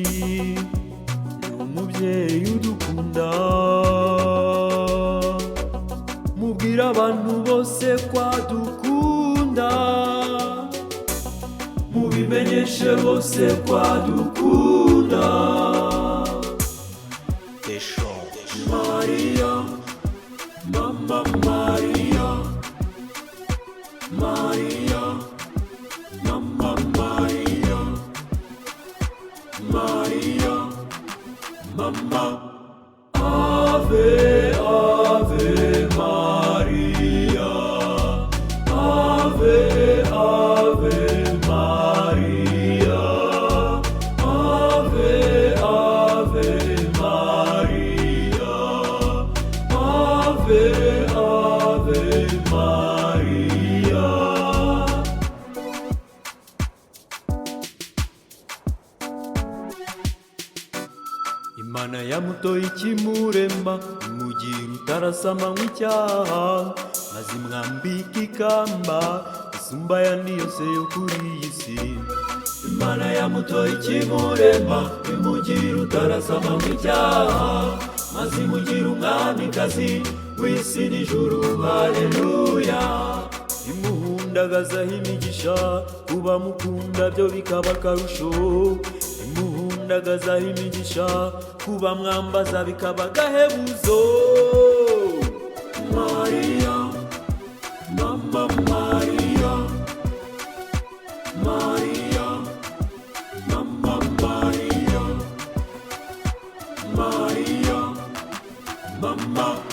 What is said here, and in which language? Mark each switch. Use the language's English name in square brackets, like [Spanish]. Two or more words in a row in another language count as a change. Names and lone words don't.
[Kinyarwanda] N'umubyeyi udukunda, mubwira abantu bose ko adukunda, mubimenyeshe bose ko adukunda. Deschamps. Maria, Mama Maria, Maria, Mama Maria, Maria, Mama. [Latin] Ave, Ave Maria, Ave, Ave Maria, Ave, Ave Maria, Ave, Ave Maria. [Kinyarwanda] Imana yamutoye ikimurema, imugira utarasama nk'icyaha, maze imwambika ikamba isumba ayandi yose yo kuri iyi si. Imana yamutoye ikimurema, imugira utarasama nk'icyaha, maze imugira umwamikazi w'isi n'ijuru. Haleluya! Imuhundagazaho imigisha, kuba mukunda byo bikaba akarusho. Imuhundagazaho imigisha, kuba mwambaza bikaba agahebuzo. Maria, Mama Maria, Maria, Mama Maria, Maria, Mama.